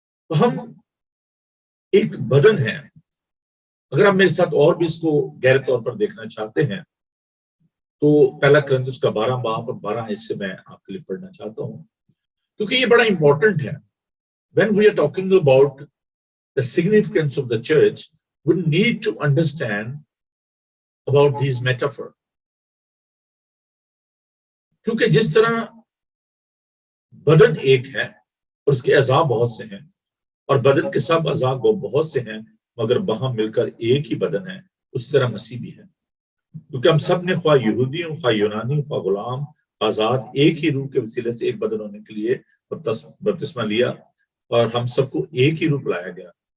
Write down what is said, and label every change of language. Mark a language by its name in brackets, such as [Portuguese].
[Urdu] تو ہم ایک بدن ہیں. اگر آپ میرے ساتھ اور بھی اس کو گہرے طور پر دیکھنا چاہتے ہیں تو پہلا کرنتھیس کا 12 باب اور 12 سے میں آپ کے لیے پڑھنا چاہتا ہوں, کیونکہ یہ بڑا امپورٹنٹ ہے. [English] When we are talking about the significance of the church, we need to understand about these metaphors. [Urdu] کیونکہ جس طرح بدن ایک ہے اور اس کے اعضاء بہت سے ہیں, اور بدن کے سب اعضاء بہت سے ہیں مگر وہاں مل کر ایک ہی بدن ہے, اسی طرح مسیح بھی ہے. کیونکہ ہم سب نے خواہ یہودی ہوں, خواہ یونانی, خواہ غلام, آزاد, ایک ہی روح کے وسیلے سے ایک بدن ہونے کے لیے بپتسمہ لیا, اور ہم سب کو ایک ہی روح لایا گیا.